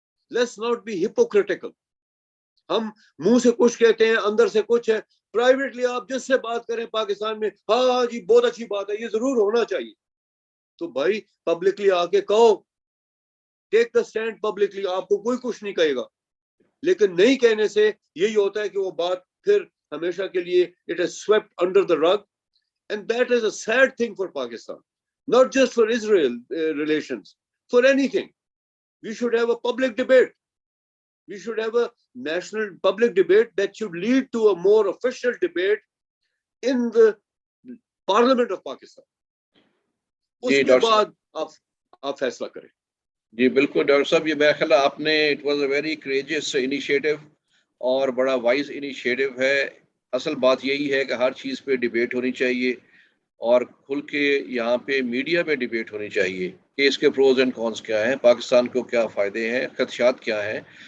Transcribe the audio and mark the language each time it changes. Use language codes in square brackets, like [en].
[en] Let's not be hypocritical. [ur] ہم منہ سے کچھ کہتے ہیں، اندر سے کچھ ہے. پرائیویٹلی آپ جس سے بات کریں پاکستان میں، ہاں جی بہت اچھی بات ہے، یہ ضرور ہونا چاہیے. تو بھائی پبلکلی آ کے کہو، [en] Take the stand publicly. [ur] آپ کو کوئی کچھ نہیں کہے گا. لیکن نہیں کہنے سے یہی ہوتا ہے کہ وہ بات پھر ہمیشہ کے لیے [en] it is swept under the rug, and that is a sad thing for Pakistan, not just for Israel relations, for anything. We should have a public debate. We should have a national public debate that should lead to a more official debate in the Parliament of Pakistan. [ur] اس کے بعد آپ فیصلہ کریں. جی بالکل doctor صاحب، یہ میرا خیال ہے آپ نے [en] it was a very courageous initiative [ur] اور بڑا وائز انیشیٹو ہے. اصل بات یہی ہے کہ ہر چیز پہ ڈیبیٹ ہونی چاہیے اور کھل کے یہاں پہ میڈیا میں ڈیبیٹ ہونی چاہیے کہ اس کے پروز اینڈ کونس کیا ہیں، پاکستان کو کیا فائدے ہیں، خدشات کیا ہیں.